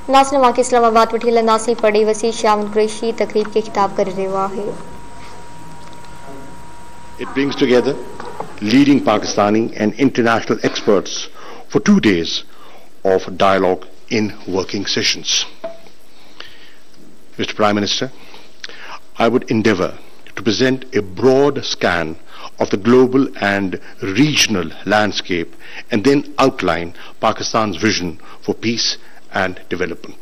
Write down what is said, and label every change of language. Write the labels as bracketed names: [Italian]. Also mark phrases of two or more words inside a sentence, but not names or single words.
[Sindhi] नाज़रीन वाक़ई इस्लाम आबाद वठी हलंदासीं पढ़ी वसी शाह क़ुरैशी तकरीब के खिताब करे रहियो आहे। [English] It brings together leading Pakistani and international experts for 2 days of dialogue in working sessions. Mr. Prime Minister, I would endeavour to present a broad scan of the global and regional landscape and then outline Pakistan's vision for peace and development.